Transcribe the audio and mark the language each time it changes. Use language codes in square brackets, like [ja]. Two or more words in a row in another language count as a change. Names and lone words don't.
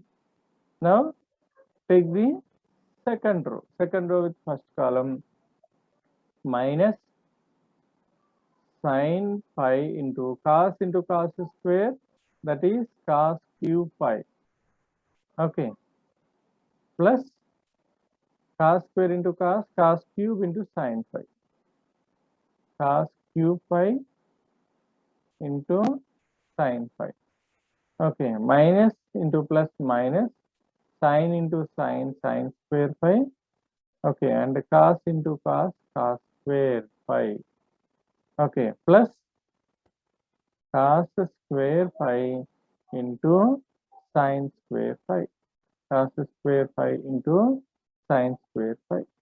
[en] Now take the second row with first column, minus sin phi into cos square, that is cos cube phi, Okay, plus cos square into cos cube into sin phi, cos cube phi into sin phi. Okay, minus into plus minus, sin into sin square phi. Okay, and cos into cos square phi. Okay, plus cos square phi into sin square phi, cos square phi into sin square phi.